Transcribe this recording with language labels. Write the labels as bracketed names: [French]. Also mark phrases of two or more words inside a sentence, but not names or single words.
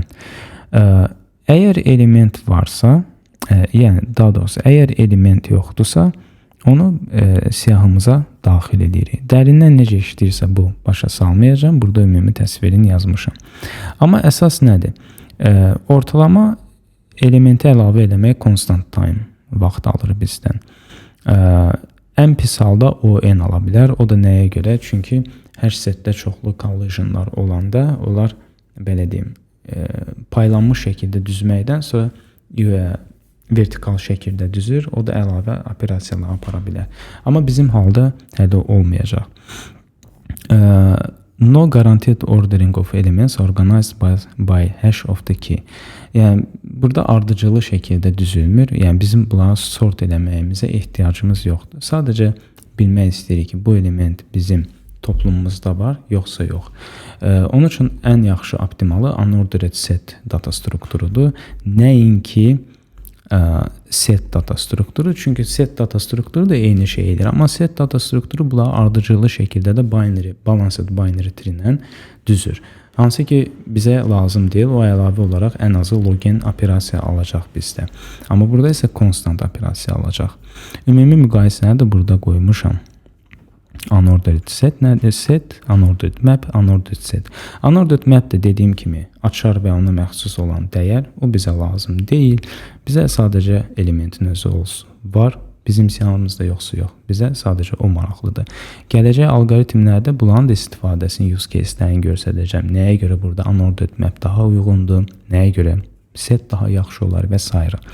[Azerbaijani] Əgər element varsa, yəni daha doğrusu əgər element yoxdursa, onu siyahımıza daxil edirik. Dərindən necə işləyirsə bu başa salmayacağım. Burada ümumi təsvirini yazmışam. Amma əsas nədir? Ortalama elementi əlavə eləmək [English] constant time [Azerbaijani] vaxt alır bizdən. Ən pis halda o n ala bilər. O da nəyə görə? Çünki hər setdə çoxlu collisionlar olanda onlar belə deyim, paylanmış şəkildə düzməkdən sonra vertikal şəkildə düzür. O da əlavə operasiyalar apara bilər. Amma bizim halda hələ olmayacaq. [English] No guaranteed ordering of elements organized by hash of the key. [Azerbaijani] Yəni burada ardıcılı şəkildə düzülmür. Yəni bizim bunları sort eləməyimizə ehtiyacımız yoxdur. Sadəcə bilmək istəyirik ki, bu element bizim toplumumuzda var, yoxsa yox. Onun üçün ən yaxşı optimalı [English] unordered set [Azerbaijani] data strukturudur. Nəinki set data strukturu. Çünki set data strukturu da eyni şeydir. Amma set data strukturu bunları ardıcılı şəkildə də binary, [English] balanced binary tree [Azerbaijani] ilə düzür. Hansı ki bizə lazım deyil. O əlavə olaraq ən azı login operasiya alacaq bizdə. Amma burada isə constant operasiya alacaq. Ümumi müqayisəni də burada qoymuşam. [English] Unordered set [Azerbaijani] nədir? [English] Set, unordered map, unordered set. Unordered map [Azerbaijani] də dediyim kimi açar və ona məxsus olan dəyər, o bizə lazım deyil. Bizə sadəcə elementin özü olsun. Var, bizim siyahımızda yoxsa yox. Bizə sadəcə o maraqlıdır. Gələcək alqoritmlərdə bunların da istifadəsini, [English] use case-lərini [Azerbaijani] göstərəcəm. Nəyə görə burada [English] unordered map [Azerbaijani] daha uyğundur, nəyə görə set daha yaxşı olar və s.